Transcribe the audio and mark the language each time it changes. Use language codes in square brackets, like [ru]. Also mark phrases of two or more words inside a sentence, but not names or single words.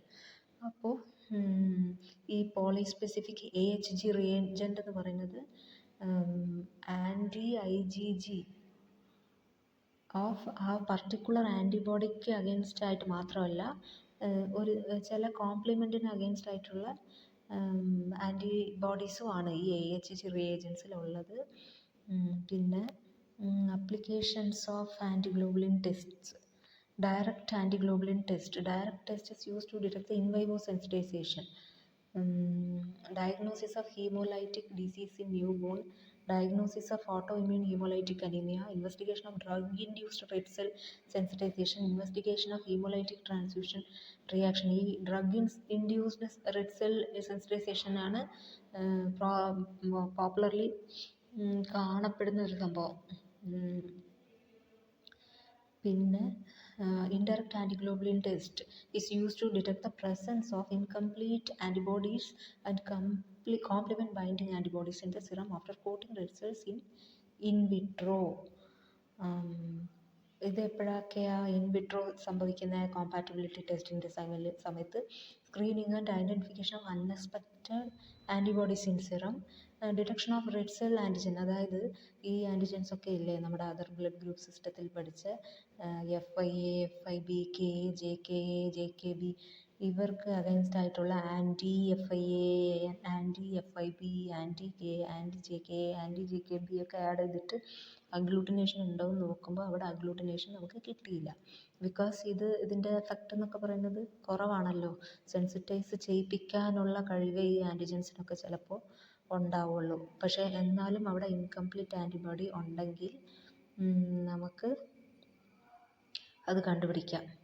[ml] അപ്പോൾ ഈ [en] polyspecific AHG reagent [ml] എന്ന് പറയുന്നത് [en] anti-IgG of [ml] ആ [en] particular antibody against [ml] ആയിട്ട് മാത്രമല്ല, ഒരു ചില [en] complement against [ml] ആയിട്ടുള്ള ആൻറ്റിബോഡീസും ആണ് ഈ AHG റിയേജൻസിലുള്ളത്. [en] പിന്നെ applications of antiglobulin tests. Direct antiglobulin test. Direct test is used to detect the in vivo sensitization. Diagnosis of hemolytic disease in newborn. Diagnosis of autoimmune hemolytic anemia. Investigation of drug-induced red cell sensitization. Investigation of hemolytic transfusion reaction. [ml] ഈ [en] drug-induced red cell sensitization [ml] ആണ് പോപ്പുലർലി കാണപ്പെടുന്ന ഒരു സംഭവം. [en] പിന്നെ indirect antiglobulin test is used to detect the presence of incomplete antibodies and complement binding antibodies in the serum after coating red cells in vitro. [ml] ഇത് എപ്പോഴൊക്കെയാണ് [en] in vitro സംഭവിക്കുന്ന compatibility test സമയത്ത് screening and identification of unexpected antibodies in serum, detection of red cell antigen, [ml] അതായത് ഈ ആൻറ്റിജൻസ് ഒക്കെ ഇല്ലേ നമ്മുടെ [en] other blood group system പഠിച്ച FIA, FIB, KA, JKA, JKB, [ml] ഇവർക്ക് അഗൈൻസ്റ്റ് ആയിട്ടുള്ള anti-FIA, anti-FIB, anti-KA, anti-JKA, anti-JKB ഒക്കെ ആഡ് ചെയ്തിട്ട് അഗ്ലൂട്ടിനേഷൻ ഉണ്ടോ എന്ന് നോക്കുമ്പോൾ അവിടെ അഗ്ലൂട്ടിനേഷൻ നമുക്ക് കിട്ടിയില്ല. ബിക്കോസ് ഇതിൻ്റെ എഫക്റ്റ് എന്നൊക്കെ പറയുന്നത് കുറവാണല്ലോ. സെൻസിറ്റൈസ് ചെയ്യിപ്പിക്കാനുള്ള കഴിവേ ഈ ആൻറ്റിജൻസിനൊക്കെ ചിലപ്പോൾ ഉണ്ടാവുള്ളൂ. പക്ഷേ എന്നാലും അവിടെ [en] incomplete antibody [ml] ഉണ്ടെങ്കിൽ നമുക്ക് അത് കണ്ടുപിടിക്കാം.